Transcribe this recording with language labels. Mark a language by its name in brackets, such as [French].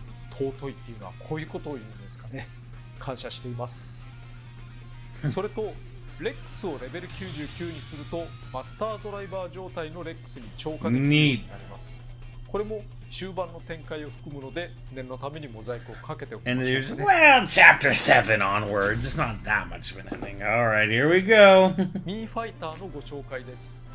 [Japanese] 尊いっていうのはこういうことを言うんですかね。感謝しています。それとレックスをレベル99にするとマスタードライバー状態のレックスに超過できるようになります。これも終盤の展開を含むので念のためにモザイクをかけておきましょう、ね。 [English] And there's, well, chapter 7 onwards. It's not that much of an ending. Alright, here we go. [Japanese] ミーファイターのご紹介です。